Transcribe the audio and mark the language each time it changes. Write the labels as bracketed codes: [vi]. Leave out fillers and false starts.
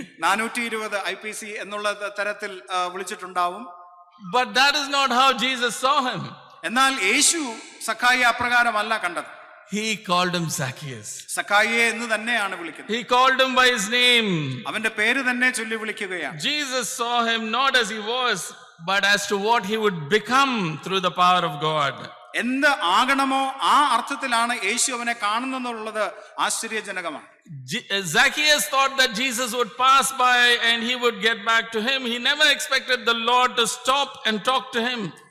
[ml] 420 IPC എന്നുള്ള തരത്തിൽ വിളിച്ചിട്ടുണ്ടാവും. [en] But that is not how Jesus saw him. [ml] എന്നാൽ യേശു സഖായിയെ അപ്രകാരമല്ല കണ്ടത്. [en] He called him Zacchaeus. [ml] സഖായിയെ എന്ന് തന്നെയാണ് വിളിക്കുന്നത്. [en] He called him by his name. [ml] അവന്റെ പേര് തന്നെ ചൊല്ലി വിളിക്കുകയാണ്. [en] Jesus saw him not as he was, but as to what he would become through the power of God. [ml] എന്ത് ആകണമോ ആ അർത്ഥത്തിലാണ് യേശു അവനെ കാണുന്നെന്നുള്ളത് ആശ്ചര്യജനകമാണ്. [en] Zacchaeus thought that Jesus would pass by and he would get back to him. He never expected the Lord to stop and talk to him.